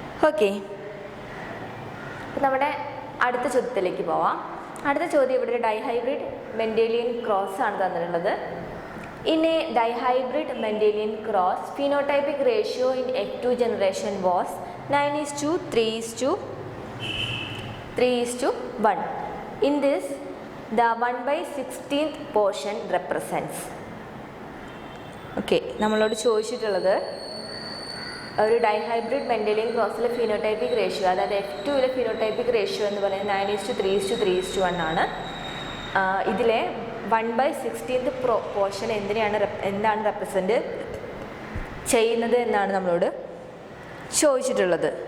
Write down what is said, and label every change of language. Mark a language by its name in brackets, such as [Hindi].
[Malayalam] Okay, അപ്പോൾ നമ്മുടെ അടുത്ത ചോദ്യത്തിലേക്ക് പോവാം. അടുത്ത ചോദ്യം ഇവിടെ ഒരു ഡൈഹൈബ്രിഡ് മെൻഡേലിയൻ ക്രോസ് ആണ് തന്നിട്ടുള്ളത്. [English] In a dihybrid Mendelian cross phenotypic ratio in F2 generation was 9:3:1. In this, the 1/16th portion represents. [Malayalam] Okay, നമ്മളോട് ചോദിച്ചിട്ടുള്ളത് ഒരു ഡൈഹൈബ്രിഡ് മെൻഡേലിയൻ ക്രോസിലെ ഫിനോടൈപ്പിക് റേഷ്യോ, അതായത് F2 ഫിനോടൈപ്പിക് റേഷ്യോ എന്ന് പറയുന്നത് 9:3:1 ആണ്. ഇതിലെ 1/16th പോർഷൻ എന്താണ് റെപ്രസെൻറ്റ് ചെയ്യുന്നത് എന്നാണ് നമ്മളോട് ചോദിച്ചിട്ടുള്ളത്.